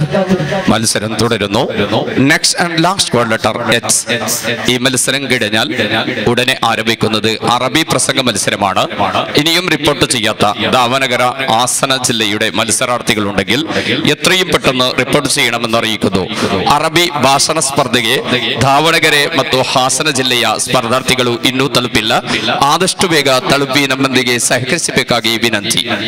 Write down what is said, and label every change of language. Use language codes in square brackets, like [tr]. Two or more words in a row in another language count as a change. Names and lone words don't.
[ml] മത്സരം തുടരുന്നു. [en] next and last code letter H. [ml] ഈ മത്സരം കഴിഞ്ഞാൽ ഉടനെ ആരംഭിക്കുന്നത് അറബി പ്രസംഗ മത്സരമാണ്. ഇനിയും റിപ്പോർട്ട് ചെയ്യാത്ത ദാവനഗര ആസന ജില്ലയുടെ മത്സരാർത്ഥികൾ ഉണ്ടെങ്കിൽ ಎತ್ರയും പെട്ടെന്ന് ರಿಪೋರ್ಟ್ ചെയ്യണമെന്ന് അറിയിക്കുന്നു. [kn] ಅರಬಿ ಭಾಷಣ ಸ್ಪರ್ಧೆಗೆ ದಾವಣಗೆರೆ ಮತ್ತು ಹಾಸನ ಜಿಲ್ಲೆಯ ಸ್ಪರ್ಧಾರ್ಥಿಗಳು ಇನ್ನೂ ತಲುಪಿಲ್ಲ. ಆದಷ್ಟು ಬೇಗ ತಲುಪಿ ನಮ್ಮೊಂದಿಗೆ ಸಹಕರಿಸಬೇಕಾಗಿ ವಿನಂತಿ.